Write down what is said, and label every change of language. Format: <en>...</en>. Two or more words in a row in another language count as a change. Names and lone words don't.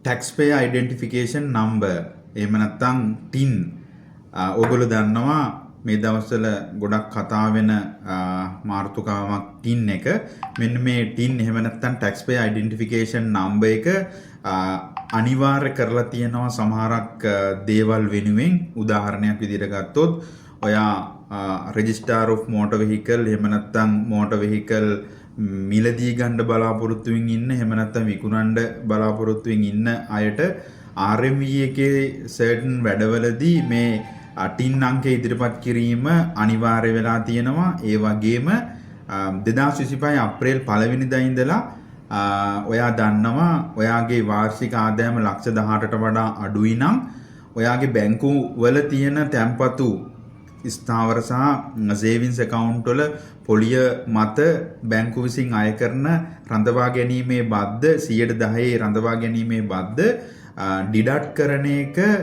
<en>taxpayer identification number</en> <si>එහෙම නැත්නම් TIN ඔයගොල්ලෝ දන්නවා මේ දවස්වල ගොඩක් කතා වෙන මාතෘකාවක් TIN එක. මෙන්න මේ TIN එහෙම නැත්නම්</si> <en>taxpayer identification number</en> <si>එක අනිවාර්ය කරලා තියෙනවා සමහරක් දේවල් වෙනුවෙන්. උදාහරණයක් විදිහට ගත්තොත් ඔයා</si> <en>register of motor vehicle</en> <si>එහෙම නැත්නම්</si> <en>motor vehicle</en> <si>මිලදී ගන්න බලාපොරොත්තු වෙමින් ඉන්න එහෙම නැත්නම් විකුණන්න බලාපොරොත්තු වෙමින් ඉන්න අයට RMV එකේ certain වැඩවලදී මේ TIN අංකය ඉදිරිපත් කිරීම අනිවාර්ය වෙලා තියෙනවා. ඒ වගේම 2025 අප්‍රේල් 1 වෙනිදා ඉඳලා ඔයා දන්නවා ඔයාගේ වාර්ෂික ආදායම ලක්ෂ 18ට වඩා අඩුයි නම් ඔයාගේ බැංකු වල තියෙන තැන්පතු ස්ථාවර සහ</si> <en>savings account</en> <si>වල පොලිය මත බැංකු විසින් අය කරන රඳවා ගැනීමේ බද්ද 10% රඳවා ගැනීමේ බද්ද ඩිඩක්ට් කරන එක</si>